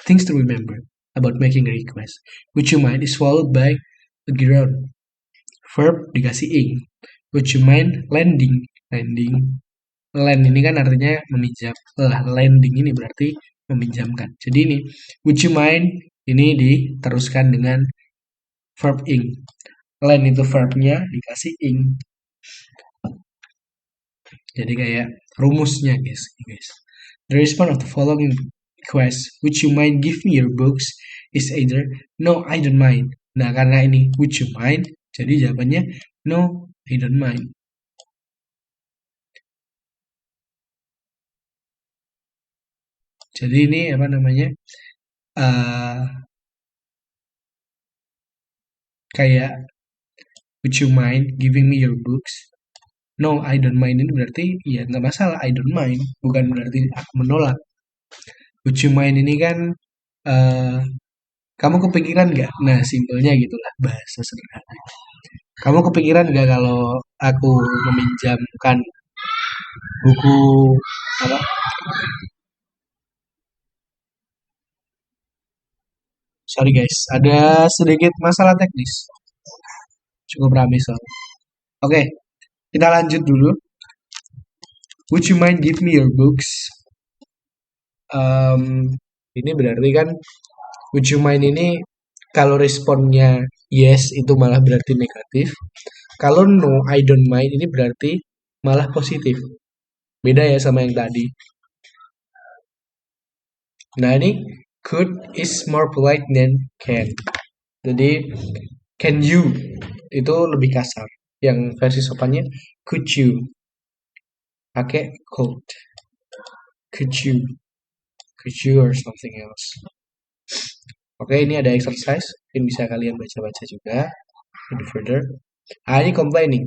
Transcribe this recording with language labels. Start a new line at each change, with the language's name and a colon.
English: Things to remember about making a request. Would you mind is followed by a ground. Verb dikasih ing. Would you mind lending? Lending.
Indonesian: Lend ini kan artinya meminjam. Lah, lending ini berarti meminjamkan. Jadi ini,
English: would you mind
Indonesian: ini diteruskan dengan verb ing. Lend itu verbnya dikasih ing. Jadi kayak rumusnya guys.
English: The response of the following request, would you mind give me your books, is either no, I don't mind.
Indonesian: Nah karena ini would you mind, jadi jawabannya
English: no, I don't mind.
Indonesian: Jadi ini apa namanya?
English: Kayak would you mind giving me your books? No, I don't mind
Indonesian: ini berarti ya nggak masalah, I don't mind. Bukan berarti aku menolak.
English: Would you mind
Indonesian: ini kan kamu kepikiran nggak? Nah simpelnya gitulah bahasa sederhana. Kamu kepikiran nggak kalau aku meminjamkan buku apa? Sorry guys, ada sedikit masalah teknis. Cukup ramai soalnya. Oke, kita lanjut dulu.
English: Would you mind give me your books?
Indonesian: Ini berarti kan would you mind ini kalau responnya yes itu malah berarti negatif. Kalau no, I don't mind ini berarti malah positif. Beda ya sama yang tadi. Nah ini
English: could is more polite than can.
Indonesian: Jadi can you itu lebih kasar. Yang versi sopannya could you. Pakai could.
English: Could you or something else.
Indonesian: Oke, ini ada exercise. Mungkin bisa kalian baca-baca juga. Lebih further. Ini complaining.